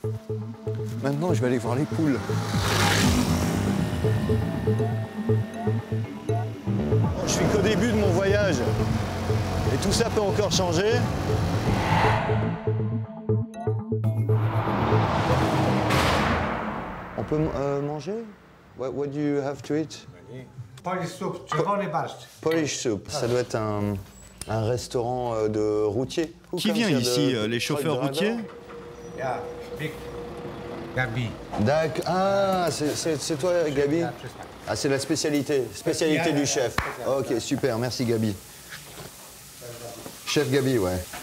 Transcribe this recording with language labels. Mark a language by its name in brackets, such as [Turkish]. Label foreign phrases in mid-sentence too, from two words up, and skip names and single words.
[French] Maintenant, je vais aller voir les poules. Je suis qu'au début de mon voyage. Et tout ça peut encore changer. On peut manger? [English] What do you have to eat? Polish soup, [Polish] czerwony barszcz. [English] Polish soup. [French] Ça doit être un restaurant de routier. Qui vient ici? Les chauffeurs routiers? [Polish] Ja, ik. Gabi. [French] D'accord. Ah, c'est toi, Gabi? Ah, c'est la spécialité du chef. Ok, super, merci Gabi. Chef Gabi, ouais.